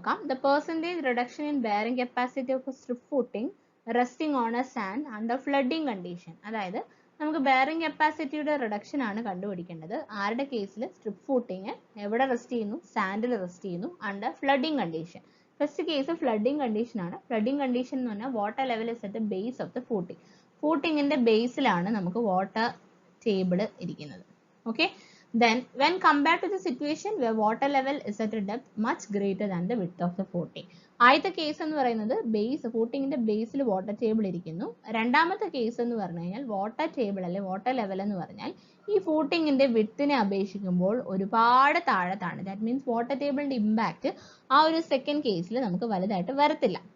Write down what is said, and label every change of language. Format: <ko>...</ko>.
<en>The percentage reduction in bearing capacity of a strip footing resting on a sand under flooding condition.</en> <ml>അതായത് നമുക്ക് bearing കപ്പാസിറ്റിയുടെ reduction ആണ് കണ്ടുപിടിക്കേണ്ടത്. ആരുടെ കേസിൽ? Strip footing എവിടെ റെസ്റ്റ് ചെയ്യുന്നു? സാൻഡിൽ റെസ്റ്റ് ചെയ്യുന്നു under flooding condition. First case flooding condition ആണ്. ഫ്ലഡിംഗ് കണ്ടീഷൻ എന്ന് പറഞ്ഞാൽ</ml> <en>Water level is at base of the footing.</en> <ml>ഫൂട്ടിങ്ങിന്റെ ബേസിലാണ് നമുക്ക് വാട്ടർ ടേബിൾ ഇരിക്കുന്നത്.</ml> <en>Okay, then when compared to the situation where water level is at a depth much greater than the width of the footing.</en> <ml>ആദ്യത്തെ case എന്ന് പറയുന്നത് base ഫൂട്ടിങ്ങിന്റെ ബേസിൽ water table ഇരിക്കുന്നു. രണ്ടാമത്തെ case എന്ന് പറഞ്ഞു കഴിഞ്ഞാൽ വാട്ടർ ടേബിൾ അല്ലെ വാട്ടർ ലെവൽ എന്ന് പറഞ്ഞാൽ ഈ ഫൂട്ടിങ്ങിന്റെ വിഡ്ത്തിനെ അപേക്ഷിക്കുമ്പോൾ ഒരുപാട് താഴത്താണ്.</ml> <en>that means</en> <ml>വാട്ടർ ടേബിളിന്റെ ഇമ്പാക്ട് ആ ഒരു സെക്കൻഡ് കേസിൽ നമുക്ക് വലുതായിട്ട് വരത്തില്ല.</ml>